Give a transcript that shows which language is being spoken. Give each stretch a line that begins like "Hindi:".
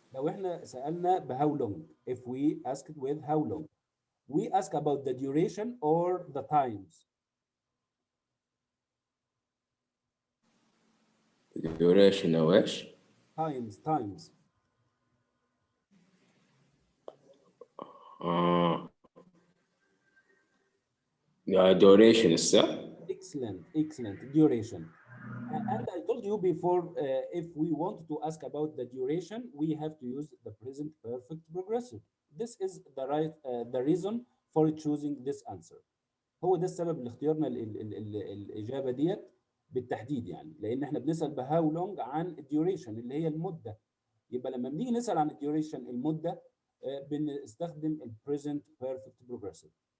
Arabic: لو احنا سألنا ب
English: how long, if we asked with how long, we ask about the duration or the times.
Arabic: duration او ايش؟
English: times.
Arabic: اه duration السؤال.
English: Excellent duration. And I told you before, if we want to ask about the duration, we have to use the present perfect progressive. This is the reason for choosing this answer.
Arabic: هو ده السبب اللي اختيارنا الإجابة ديت بالتحديد، يعني لأن احنا بنسأل بهاو لونج عن الديوريشن اللي هي المدة. يبقى لما بنيجي نسأل عن الديوريشن المدة بنستخدم البريزنت بيرفكت بروجريسيف.